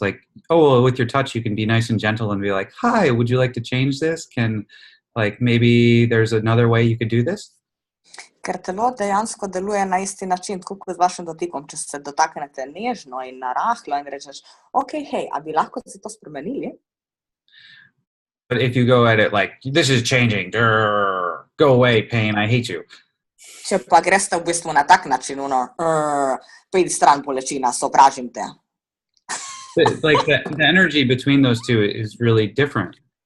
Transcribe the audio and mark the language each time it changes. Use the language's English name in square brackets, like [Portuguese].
[English] Like, oh, well, with your touch, you can be nice and gentle and be like, hi, would you like to change this? Maybe there's another way you could do this? [Slovenian] Ker telo dejansko deluje na isti način, tako kot z vašim dotikom. Če se dotaknete nežno in narahlo in rečeš, ok, hej, a bi lahko si to spremenili? [English] But if you go at it like, this is changing, go away, pain, I hate you. [Slovenian] Če pa greste v bistvu na tak način, pojdi stran bolečina, sovražim te. [English] Like the energy between those two is really different.